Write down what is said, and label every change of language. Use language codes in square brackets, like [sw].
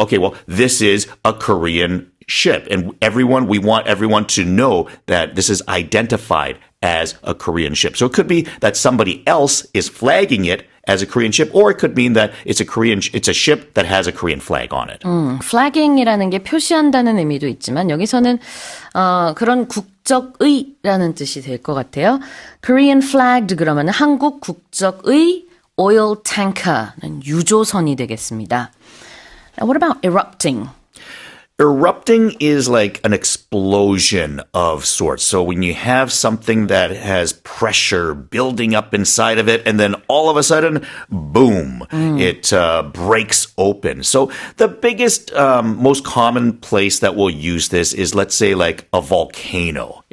[en] Okay, well, this is a Korean ship. And we want everyone to know that this is identified as a Korean ship. So it could be that somebody else is flagging it as a Korean ship, or it could mean that it's a ship that has a Korean flag on it. [ko] flagging이라는 게 표시한다는 의미도 있지만 여기서는 그런 국적의라는 뜻이 될 것 같아요. Korean flagged 그러면 한국 국적의 oil tanker는 유조선이 되겠습니다. [en] Now, what about erupting? Erupting is like an explosion of sorts. So when you have something that has pressure building up inside of it, and then all of a sudden, boom, it breaks open. So the biggest, most common place that we'll use this is, let's say, like a volcano.